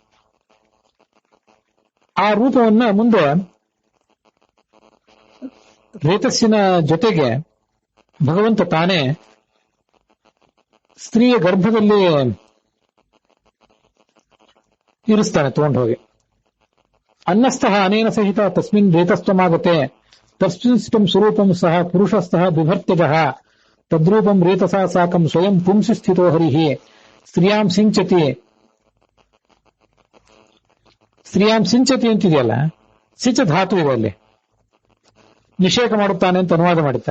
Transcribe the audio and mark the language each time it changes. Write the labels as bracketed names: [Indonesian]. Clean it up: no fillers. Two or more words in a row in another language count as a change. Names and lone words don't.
[Kannada] ಆ ರೂಪವನ್ನ ಮುಂದೆ ರೇತಸ್ಸಿನ ಜೊತೆಗೆ ಭಗವಂತ ತಾನೇ ಸ್ತ್ರೀಯ ಗರ್ಭದಲ್ಲಿ ಇರಿಸ್ತಾನೆ ತಗೊಂಡು ಹೋಗಿ. [Sanskrit] ಅನ್ನಸ್ಥಃ ಅನೇನ ಸಹಿತ ತಸ್ಮಿನ್ ರೇತಸ್ತ್ವಮಾಗತೆ ತಸ್ಮಿನ್ ಸ್ವರೂಪಂ ಸಹ ಪುರುಷಸ್ಥಃ ಬಿಭರ್ತ್ಯಜಃ ತದ್ರೂಪಂ ರೇತಸಾ ಸಾಕಂ ಸ್ವಯಂ ಪುಂಸಿ ಸ್ಥಿತೋ ಹರಿಹಿ ಸ್ತ್ರೀಯಾಂ ಸಿಂಚತಿ [Kannada] ಅಂತಿದೆಯಲ್ಲ, ಸಿಂಚ ಧಾತು ಇದೆ ಅಲ್ಲಿ, ನಿಷೇಕ ಮಾಡುತ್ತಾನೆ ಅಂತ ಅನುವಾದ ಮಾಡುತ್ತಾರೆ.